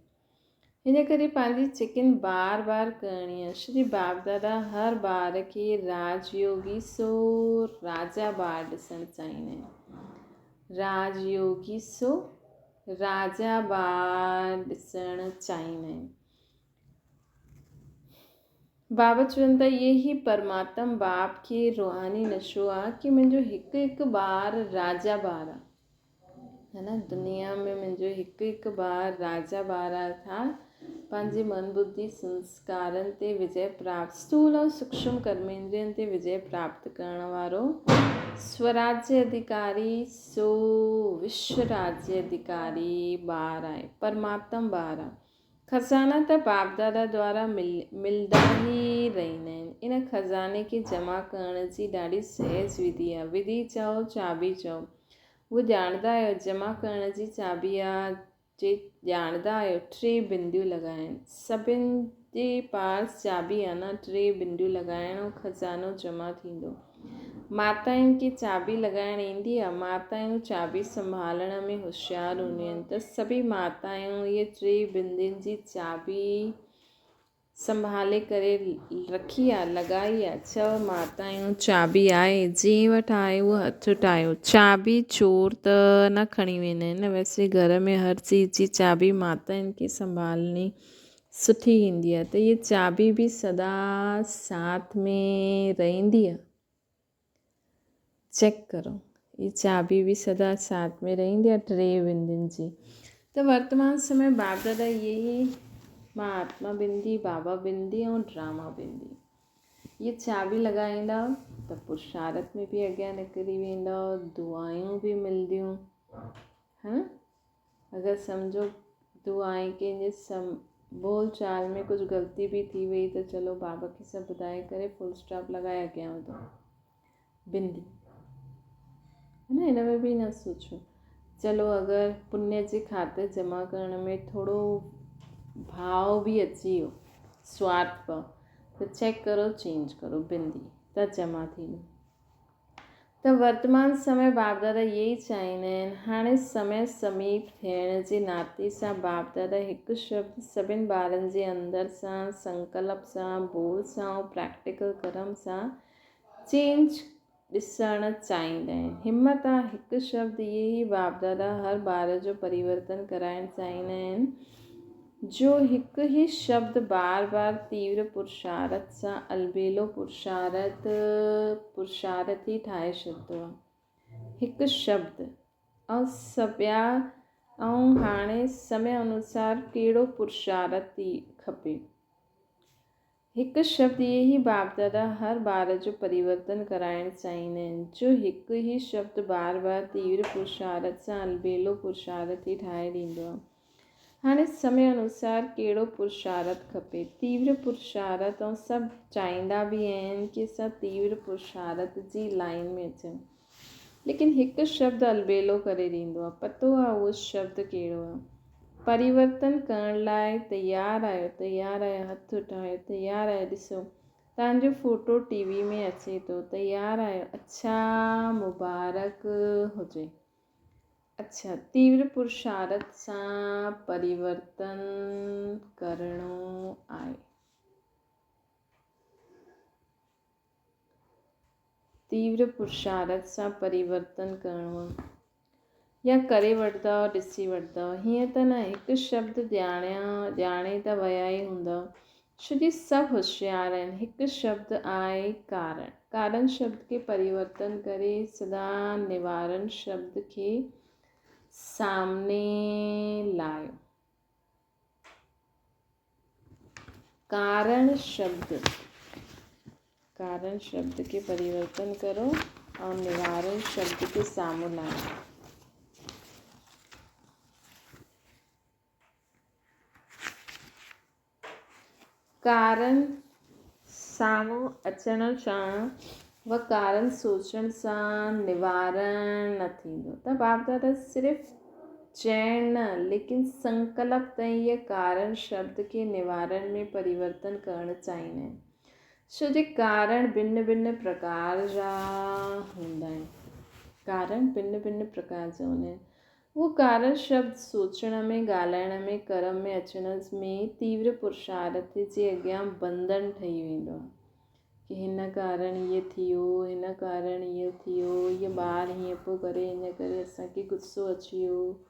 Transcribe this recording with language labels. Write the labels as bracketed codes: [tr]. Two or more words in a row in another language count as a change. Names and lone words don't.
[sd] हिन करे पंहिंजी चेकिन बार बार करणी आहे। श्री बाप दादा हर ॿार खे राजयोगी सो राजा ॿार ॾिसणु चाहींदा आहिनि। राजयोगी सो राजा ॿार ॾिसणु चाहींदा आहिनि। बाबा चवनि था ये ही परमात्मा बाप खे रूहानी नशो आहे कि मुंहिंजो हिकु हिकु ॿार राजा ॿार आहे, है न। दुनिया में मुंहिंजो हिकु हिकु ॿार राजा ॿार था। पंहिंजे मन बुद्धि संस्कारनि ते विजय प्राप्त, स्थूल ऐं सूक्ष्म कर्मेंद्रियनि ते विजय प्राप्त करण वारो स्वराज्य अधिकारी सो विश्व राज्य अधिकारी ॿार आहे, परमात्मा ॿार आहे। खज़ाना त बाप दादा द्वारा मिलंदा ई रहंदा आहिनि। इन खज़ाने खे जमा करण जी ॾाढी सहज विधि आहे। विधि चओ चाबी चओ, उहो ॼाणंदा आहियो। जमा करण जी चाबी आहे जे ॼाणंदा आहियो 3 बिंदियूं लॻाइनि। सभिनि जे पास चाबी आहे न, 3 बिंदियूं लॻाइण ऐं खज़ानो जमा थींदो। माताउनि खे चाबी लॻाइणु ईंदी आहे। माताऊं चाबी संभालण में होशियारु हूंदियूं आहिनि। त सभई माताऊं इहे 3 बिंदियुनि जी चाबी संभाले करे रखी आहे, लॻाई आहे। 6 माताऊं चाबी आहे, जंहिं वटि आहे उहो हथु ठाहियो। चाबी चोर त न खणी वेंदा आहिनि न। वैसे घर में हर चीज़ जी चाबी माताउनि खे संभालणी सुठी ईंदी आहे। त इहे चाबी बि सदा साथ में रहंदी आहे। चेक करो, [hi] ये चाबी भी [sd] सदा साथ में रहंदी आहे 3 बिंदियुनि जी। त वर्तमान समय बाप दादा यही महात्मा बिंदी, बाबा बिंदी ऐं ड्रामा बिंदी, ये चाबी लॻाईंदा त पुरुषार्थ में बि अॻियां निकिरी वेंदा, दुआयूं बि मिलंदियूं, है न। अगरि सम्झो दुआएं कंहिंजे बोल चाल में कुझु ग़लती बि थी वई त चलो बाबा खे सभु ॿुधाए करे [en] full stop [sd] लॻाए अॻियां वधो। बिंदी, है न। हिन में बि न सोचो चलो अगरि पुण्य जे खाते जमा करण में थोरो भाव बि अची वियो, स्वार्थ भाव, त चेक करो, चेंज करो बिंदी, त जमा थींदो। त वर्तमान समय बाप दादा इहे ई चाहींदा आहिनि। हाणे समय समीप थियण जे नाते सां बाप दादा हिकु शब्द सभिनि ॿारनि जे अंदरि सां, संकल्प सां, बोल सां ऐं प्रैक्टिकल कर्म सां चेंज ॾिसणु चाहींदा आहिनि। हिमत आहे हिकु शब्द, इहे ई बाप दादा हर ॿार जो परिवर्तन कराइणु चाहींदा आहिनि। जो हिकु ई शब्द बार बार तीव्र पुरुषार्थ सां अलबेलो पुरुषार्थ ई ठाहे छॾंदो आहे। हिकु शब्द ऐं सॿिया ऐं हाणे समय अनुसार कहिड़ो पुरुषार्थ थी खपे। हिकु शब्द, इहे ई बाप दादा हर ॿार जो परिवर्तन कराइणु चाहींदा आहिनि। जो हिकु ई शब्द बार बार तीव्र पुरुषार्थ सां अलबेलो पुरुषार्थ ई ठाहे ॾींदो आहे। हाणे समय अनुसार कहिड़ो पुरुषार्थ खपे। तीव्र पुरुषार्थ, ऐं सभु चाहींदा बि आहिनि कि असां तीव्र पुरुषार्थ जी लाइन में अचूं, लेकिन हिकु शब्द अलबेलो करे ॾींदो आहे। पतो आहे उहो शब्द कहिड़ो आहे। परिवर्तन करण लाइ तयारु आहियो, हथु उठायो, तयारु आहियो। ॾिसो तव्हांजो फ़ोटो टीवी में अचे थो, तयारु आहियो। अच्छा, मुबारक हुजे। अच्छा, तीव्र पुरुषार्थ सां परिवर्तन करिणो आहे। तीव्र पुरुषार्थ सां परिवर्तन करिणो आहे, या करे वठंदव, ॾिसी वठंदव। हीअं त न हिकु शब्द ॼाणे त विया ई हूंदव, छोजी सभु होशियारु आहिनि। हिकु शब्द आहे कारण। कारण शब्द खे परिवर्तन करे सदा निवारण शब्द खे सामने लायो। [hi] कारण शब्द के परिवर्तन करो और निवारण शब्द के सामने लाओ। [sd] कारण साम्हूं अचण सां व कारण सोचण सां निवारण न थींदो। त बाप दादा सिर्फ़ु चैन न, लेकिन संकल्प ताईं इहे कारण शब्द खे निवारण में परिवर्तन करणु चाहींदा आहिनि। छो जे कारण भिन्न भिन्न प्रकार जा हूंदा आहिनि। कारण भिन्न भिन्न प्रकार जा हूंदा आहिनि। उहो कारण शब्द सोचण में, ॻाल्हाइण में, कर्म में अचण में तीव्र पुरुषार्थ जे अॻियां बंधन ठही वेंदो आहे कि हिन कारण ईअं थियो, हिन कारण ईअं थियो, हीअ ॿार हीअं पियो करे, हिन करे असांखे गुस्सो अची वियो।